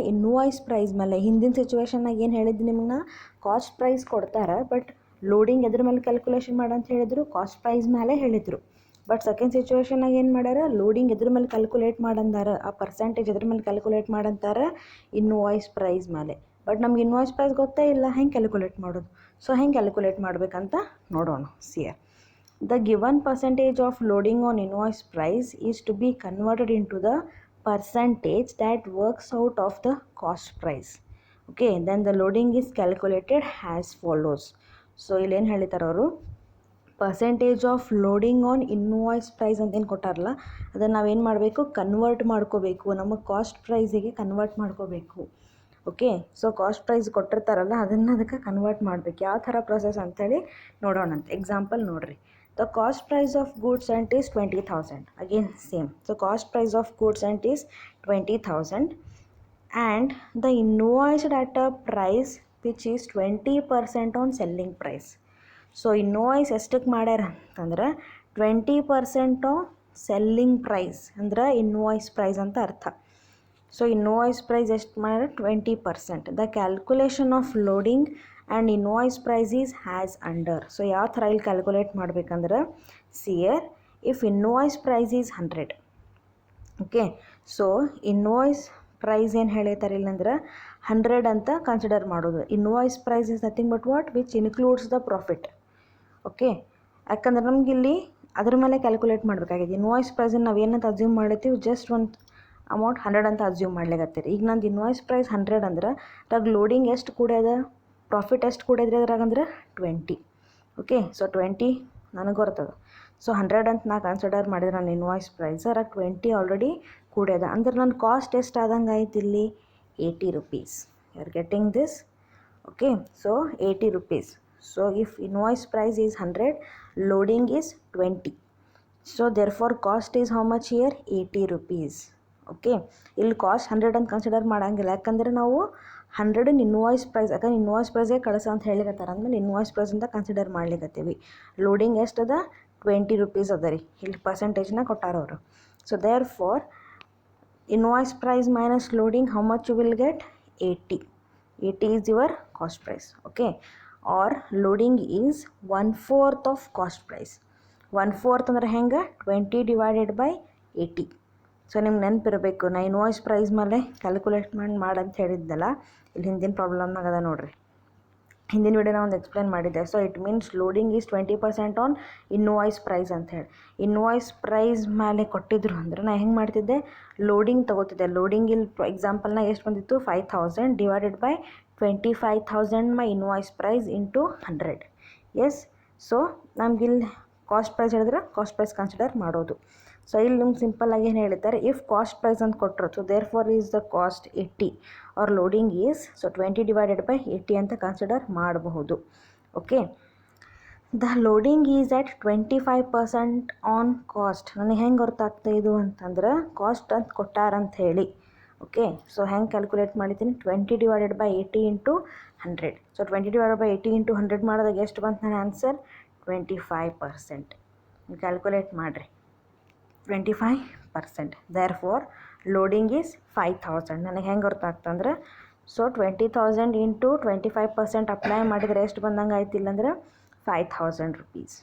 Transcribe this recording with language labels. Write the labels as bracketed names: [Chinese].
[Kannada] Invoice price ಮೇಲೆ. ಹಿಂದಿನ ಸಿಚುವೇಶನ್ನಾಗ ಏನು ಹೇಳಿದ್ದು ನಿಮ್ಗೆ? ಕಾಸ್ಟ್ ಪ್ರೈಸ್ ಕೊಡ್ತಾರೆ, ಬಟ್ ಲೋಡಿಂಗ್ ಎದ್ರ ಮೇಲೆ ಕ್ಯಾಲ್ಕುಲೇಷನ್ ಮಾಡಂತ ಹೇಳಿದರು? ಕಾಸ್ಟ್ ಪ್ರೈಸ್ ಮೇಲೆ ಹೇಳಿದರು. ಬಟ್ ಸೆಕೆಂಡ್ ಸಿಚುವೇಶನ್ನಾಗ ಏನು ಮಾಡ್ಯಾರ? ಲೋಡಿಂಗ್ ಎದ್ರ ಮೇಲೆ ಕ್ಯಾಲ್ಕುಲೇಟ್ ಮಾಡಂದಾರ, ಆ ಪರ್ಸೆಂಟೇಜ್ ಎದ್ರ ಮೇಲೆ ಕ್ಯಾಲ್ಕುಲೇಟ್ ಮಾಡಂತಾರ? ಇನ್ವಾಯ್ಸ್ ಪ್ರೈಸ್ ಮೇಲೆ. ಬಟ್ ನಮ್ಗೆ ಇನ್ವಾಯ್ಸ್ ಪ್ರೈಸ್ ಗೊತ್ತೇ ಇಲ್ಲ, ಹೆಂಗೆ ಕ್ಯಾಲ್ಕುಲೇಟ್ ಮಾಡೋದು? ಸೊ ಹೆಂಗೆ ಕ್ಯಾಲ್ಕುಲೇಟ್ ಮಾಡಬೇಕಂತ ನೋಡೋಣ. [English] See here the given percentage of loading on invoice price is to be converted into the percentage that works out of the cost price. Okay, then the loading is calculated as follows. [Kannada] So ಇಲ್ಲಿ ಏನು ಹೇಳಿತಾರೆ ಅವರು? Percentage of loading on invoice price ಅಂತ ಏನು ಕೊಟ್ಟಾರಲ್ಲ, ಅದನ್ನು ನಾವೇನು ಮಾಡಬೇಕು? Convert ಮಾಡ್ಕೋಬೇಕು, ನಮ್ಮ ಕಾಸ್ಟ್ ಪ್ರೈಸಿಗೆ ಕನ್ವರ್ಟ್ ಮಾಡ್ಕೋಬೇಕು. ಓಕೆ, ಸೊ ಕಾಸ್ಟ್ ಪ್ರೈಸ್ ಕೊಟ್ಟಿರ್ತಾರಲ್ಲ ಅದನ್ನು ಅದಕ್ಕೆ ಕನ್ವರ್ಟ್ ಮಾಡಬೇಕು. ಯಾವ ಥರ ಪ್ರೊಸೆಸ್ ಅಂಥೇಳಿ ನೋಡೋಣಂತೆ. ಎಕ್ಸಾಂಪಲ್ ನೋಡಿರಿ. [English] The cost price of goods and is 20,000. Again same. So cost price of goods and is 20,000 and the invoiced at a price which is 20% on selling price. [Kannada] So invoice ಎಷ್ಟಕ್ಕೆ ಮಾಡ್ಯಾರ ಅಂತಂದ್ರೆ 20% [English] on selling price [Kannada] ಅಂದ್ರೆ invoice price ಅಂತ ಅರ್ಥ. [English] so invoice price [Kannada] ಎಷ್ಟು ಮಾಡ್ಯಾರ? [English] 20%. The calculation of loading and invoice price is has under. [Kannada] So ಯಾವ ಥರ ಇಲ್ಲಿ ಕ್ಯಾಲ್ಕುಲೇಟ್ ಮಾಡ್ಬೇಕಂದ್ರೆ, [English] see here if invoice price is [Kannada] 100. Okay, so invoice price ಏನು ಹೇಳಿರ್ತಾರೆ ಇಲ್ಲಂದ್ರೆ 100 ಅಂತ ಕನ್ಸಿಡರ್ ಮಾಡೋದು. [English] Invoice price is nothing but what? Which includes the profit. Okay, [Kannada] ಯಾಕಂದ್ರೆ ನಮ್ಗೆ ಇಲ್ಲಿ ಅದ್ರ ಮೇಲೆ ಕ್ಯಾಲ್ಕುಲೇಟ್ ಮಾಡಬೇಕಾಗಿದೆ. ಇನ್ವಾಯ್ಸ್ ಪ್ರೈಸನ್ನು ನಾವು ಏನಂತ ಅಸ್ಯೂಮ್ ಮಾಡಿರ್ತೀವಿ? ಜಸ್ಟ್ ಒಂದು ಅಮೌಂಟ್ 100 ಅಂತ ಅಸ್ಯೂಮ್ ಮಾಡ್ಲಿಕತ್ತೀರಿ. ಈಗ ನಂದು ಇನ್ವಾಯ್ಸ್ ಪ್ರೈಸ್ 100 ಅಂದ್ರೆ ಅದ್ರಾಗ ಲೋಡಿಂಗ್ ಎಷ್ಟು ಕೂಡ್ಯದ? ಪ್ರಾಫಿಟ್ ಎಷ್ಟು ಕೂಡಿದ್ರಿ ಅದ್ರಾಗಂದ್ರೆ 20. ಓಕೆ, ಸೊ 20 ನನಗೆ ಬರ್ತದೆ. ಸೊ 100 ಅಂತ ನಾ ಕನ್ಸಿಡರ್ ಮಾಡಿದ್ರೆ ನನ್ನ ಇನ್ವಾಯ್ಸ್ ಪ್ರೈಸ್, ಅದ್ರಾಗ 20 ಆಲ್ರೆಡಿ ಕೂಡ್ಯದ. ಅಂದ್ರೆ ನನ್ನ ಕಾಸ್ಟ್ ಎಷ್ಟು ಆದಂಗೆ ಆಯ್ತು ಇಲ್ಲಿ? 80 rupees. [English] You are getting this? [Kannada] Okay, so 80 rupees. [English] So if invoice price is 100, loading is 20. So therefore cost is how much here? 80 rupees. [Kannada] Okay, ಇಲ್ಲಿ ಕಾಸ್ಟ್ 100 ಅಂತ ಕನ್ಸಿಡರ್ ಮಾಡೋಂಗಿಲ್ಲ, ಯಾಕಂದರೆ ನಾವು 100 ಇನ್ವಾಯ್ಸ್ ಪ್ರೈಸ್, ಯಾಕಂದ್ರೆ ಇನ್ವಾಯ್ಸ್ ಪ್ರೈಸೇ ಕಳಿಸ ಅಂತ ಹೇಳಿಕತ್ತಾರ ಅಂದ್ಮೇಲೆ ಇನ್ವಾಯ್ಸ್ ಪ್ರೈಸ್ ಅಂತ consider ಮಾಡ್ಲಿಕತ್ತೀವಿ. Loading ಎಷ್ಟು ಅದ? 20 rupees ಅದ ರೀ, ಇಲ್ಲಿ ಪರ್ಸೆಂಟೇಜ್ನ ಕೊಟ್ಟಾರ ಅವರು. [English] So therefore invoice price minus loading, how much you will get? 80. 80 is your cost price. Okay, or loading is 1/4 of cost price. [Kannada] 1/4 ಅಂದ್ರೆ ಹೆಂಗೆ? 20 divided by 80. ಸೊ ನಿಮ್ಗೆ ನೆನಪಿರಬೇಕು, ನಾ ಇನ್ವಾಯ್ಸ್ ಪ್ರೈಸ್ ಮೇಲೆ ಕ್ಯಾಲ್ಕುಲೇಟ್ ಮಾಡಂತ ಹೇಳಿದ್ದಲ್ಲ, ಇಲ್ಲಿ ಹಿಂದಿನ ಪ್ರಾಬ್ಲಮ್ನಾಗ ಅದ ನೋಡ್ರಿ, ಹಿಂದಿನ ವಿಡಿಯೋನ ಒಂದು ಎಕ್ಸ್ಪ್ಲೇನ್ ಮಾಡಿದ್ದೆ. [English] so it means loading is 20% on invoice price [Kannada] ಅಂತ ಹೇಳಿ. ಇನ್ವಾಯ್ಸ್ ಪ್ರೈಸ್ ಮೇಲೆ ಕೊಟ್ಟಿದ್ರು ಅಂದ್ರೆ ನಾನು ಹೆಂಗೆ ಮಾಡ್ತಿದ್ದೆ? ಲೋಡಿಂಗ್ ತೊಗೋತಿದ್ದೆ. ಲೋಡಿಂಗ್ ಇಲ್ಲಿ ಎಕ್ಸಾಂಪಲ್ನಾಗ ಎಷ್ಟು ಬಂದಿತ್ತು? 5000 divided by 25,000 my invoice price into 100. S, so ನಮ್ಗಿಲ್ಲಿ cost price ಹೇಳಿದ್ರೆ ಕಾಸ್ಟ್ ಪ್ರೈಸ್ ಕನ್ಸಿಡರ್ ಮಾಡೋದು. ಸೊ ಇಲ್ಲಿ ನಿಮ್ಗೆ ಸಿಂಪಲ್ಲಾಗಿ ಏನು ಹೇಳಿದ್ದಾರೆ? ಇಫ್ ಕಾಸ್ಟ್ ಪ್ರೈಸ್ ಅಂತ ಕೊಟ್ಟರು, so there for is the cost 80 R loading is, so 20 divided by 80 ಅಂತ ಕನ್ಸಿಡರ್ ಮಾಡಬಹುದು. [English] Okay, the loading is at 25% on cost. [Kannada] ನನಗೆ ಹೆಂಗೆ ಗೊತ್ತಾಗ್ತಾ ಇದು ಅಂತಂದ್ರೆ ಕಾಸ್ಟ್ ಅಂತ ಕೊಟ್ಟಾರಂತ ಹೇಳಿ. ಓಕೆ, ಸೊ ಹೆಂಗೆ ಕ್ಯಾಲ್ಕುಲೇಟ್ ಮಾಡಿದ್ದೀನಿ? [English] 20 divided by 80 into 100. [Kannada] So 20 divided by 80 into 100 ಮಾಡಿದಾಗ ಎಷ್ಟು ಬಂತು ನನ್ನ ಆನ್ಸರ್? 25%. ನೀವು ಕ್ಯಾಲ್ಕುಲೇಟ್ ಮಾಡಿರಿ, 25%. There for loading is 5000. ನನಗೆ ಹೆಂಗೆ ಗೊತ್ತಾಗ್ತಂದ್ರೆ, ಸೊ 20,000 ಇಂಟು 25% ಅಪ್ಲೈ ಮಾಡಿದರೆ ಎಷ್ಟು ಬಂದಂಗೆ ಆಯ್ತಿಲ್ಲ ಅಂದ್ರೆ 5,000 rupees.